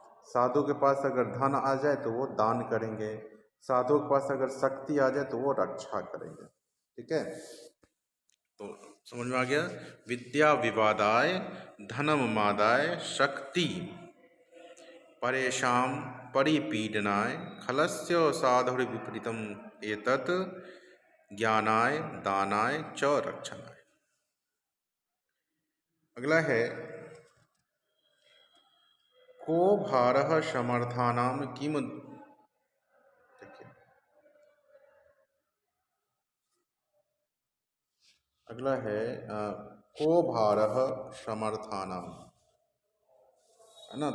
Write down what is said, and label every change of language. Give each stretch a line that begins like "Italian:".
Hindi: साधु के पास अगर धन आ जाए तो वो दान करेंगे। साधु के पास अगर शक्ति आ जाए तो वो रक्षा करेंगे। ठीक है, तो समझ में आ गया?
Sanskrit: विद्या विवादाय धनम मादाय शक्ति परेशान परिपीडनाय खलस्य साधुर्विपरीतम एतत् ज्ञानाय दानाय च रक्षणाय।
Hindi: अगला है
Sanskrit: को भारः समर्थानां किम,
Hindi: देखिए अगला है
Sanskrit: को भारः समर्थानां,
Hindi: है ना।